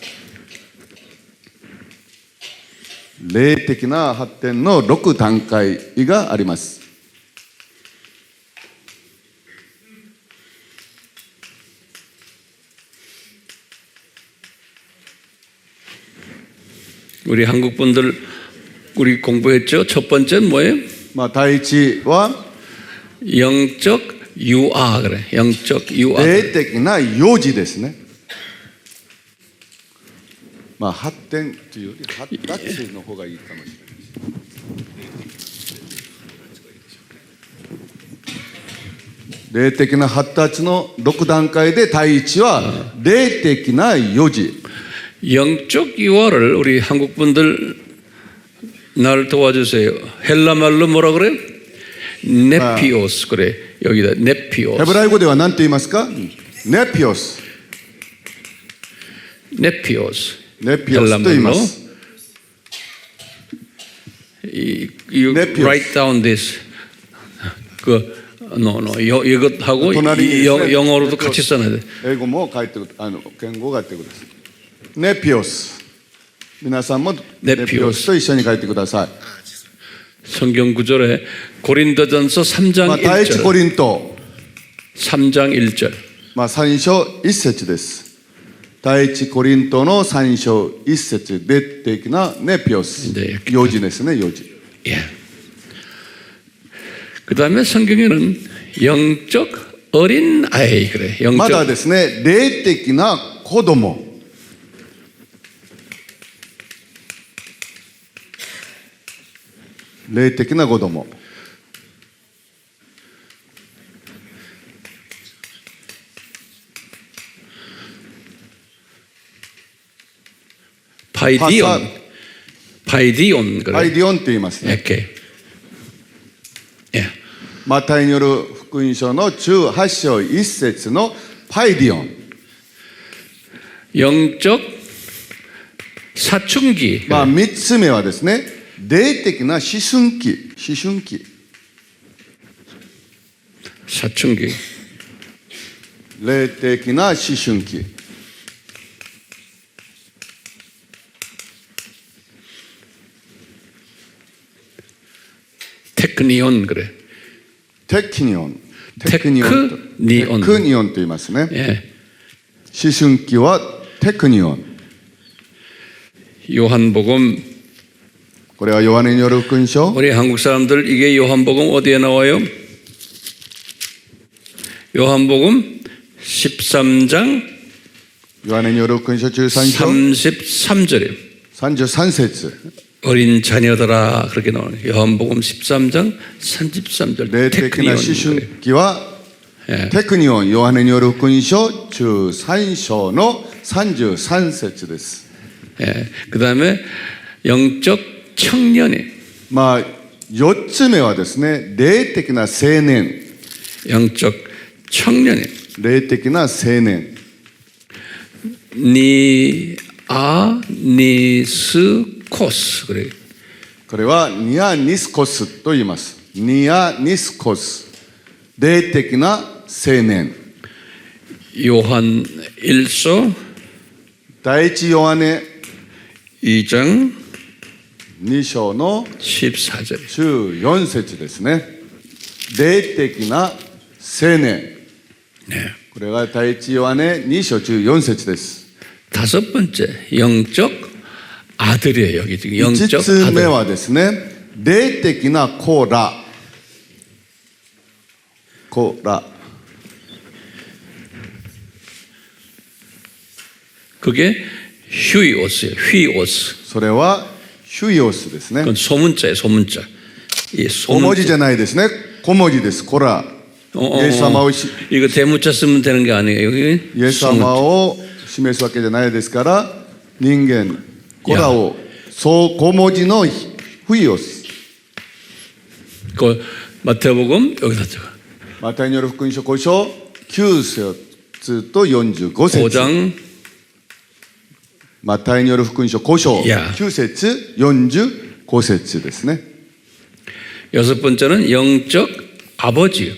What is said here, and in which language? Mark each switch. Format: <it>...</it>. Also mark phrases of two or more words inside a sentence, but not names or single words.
<ja>霊的な発展の6段階があります。</ja> <ko>우리 한국 분들 우리 공부했죠. 첫 번째는 뭐예요?</ko> <ja>第一は</ja> <ko>영적 유아 그래. 영적 유아.</ko> <ja>霊的な幼児ですね。発展というより発達の方がいいかもしれない。霊的な発達の6段階で第一は霊的な幼児。</ja> <ko>영적 유아를 우리 한국 분들 나를 도와주세요. 헬라 말로 뭐라 그래? 네피오스 그래. 여기다</ko> <ja>ヘブ</ja> <ko>네피오스.</ko> <ja>ライ語では何と言いますか？ネピオス。</ja> <ko>네피오스.</ko> <ja>ネピオスと言います。</ja> <en>You</en> <ko>네피오스.</ko> <en>write down this.</en> <ko>이것하고</ko> <ja>隣にですね</ja> <ko>영어로도 같이 써놔야 돼.</ko> <ja>英語も書いて言語があってください。ネピオス。皆さんもネピオスと一緒に書いてください。</ja> <ko>성경 구절에 고린도전서 3장</ko> <ja>第一コ</ja> <ko>1절.</ko> <ja>リント</ja> <ko>3장 1절.</ko> <ja>3 章1節です。第一コリントの3章1節、霊的なネピオス。</ja> <ko>네,</ko> <ja>幼児ですね、幼児。</ja> <ko>예. 그 다음에 성경에는 영적 어린 아이 그래.</ko> <ja>まだ</ja> <ko>영적</ko> <ja>ですね、霊的な子供。霊的な子供。</ja> <ko>파이디온 그래.</ko> <ja>アイディオンと言いますね。</ja> <ko>이렇게. 예.</ko> <ja>マタイによる福音書の18章1節のパイディオン。</ja> <ko>영적 사춘기.</ko> <ja>3 つ目はですね、霊的な思春期。思春期。</ja> <ko>사춘기.</ko> <ja>霊的な思春期。</ja> <ko>테크니온 그래.</ko> <ja>テクニオン。テクニオンテクニオンと言いますね。</ja> <ko>예.</ko> <ja>思春期はテクニオン。</ja> <ko>요한복음</ko> <ja>これはヨハネによる福音書。</ja> <ko>우리 한국 사람들 이게 요한복음 어디에 나와요? 요한복음 13장</ko> <ja>ヨハネによる福音書13章</ja> <ko>33절이에요.</ko> <ja>33節。</ja> <ko>어린 자녀들아 그렇게 나오는 요한복음 13장 33절.</ko> <ja>霊的な思</ja> <ko>테크니온</ko> <ja>春期は</ja> <ko>예.</ko> <ja>テクニオン。ヨハネによる福音書13章の 33節です。</ja> <ko>예, 그 다음에 영적 청년이</ko> <ja>まあ4つ目はですね、霊的な青年、</ja> <ko>영적 청년이</ko> <ja>霊的な青年。</ja> <ko>니아니스코스 그래.</ko> <ja>これはニアニスコスと言います。ニアニスコス、霊的な青年。</ja> <ko>요한 1서</ko> <ja>第一ヨハネ</ja> <ko>2장</ko> <ja>2章の</ja> <ko>14절.</ko> <ja>14節ですね。霊的な青年。</ja> <ko>네.</ko> <ja>これが第一ヨハネ2章14節です。</ja> <ko>다섯 번째 영적 아들이에요. 여기 지금</ko> <ja>5</ja> <ko>영적</ko> <ja>つ目</ja> <ko>아들.</ko> <ja>はですね、霊的な子ら。子ら。</ja> <ko>그게 휴이오스예요. 휴이오스.</ko> <ja>それはヒュイオスですね。</ja> <ko>그건 소문자예요. 소문자. 이</ko> <ja>小文字じゃないですね。小文字です。子ら。イエス様をし、</ja> <ko>이거 대문자 쓰면 되는 게 아니에요. 여기</ko> <ja>イエス様を示すわけじゃないですから、人間、子らを、そう小文字のヒュイオス。</ja> <ko>그 마태복음 여기다 적어.</ko> <ja>マタイによる福音書5章9節と45節。</ja> <ko>5장</ko> <ja>マタイによる福音書5章いや 9節45節ですね。</ja> <ko>여섯 번째는 영적 아버지.</ko>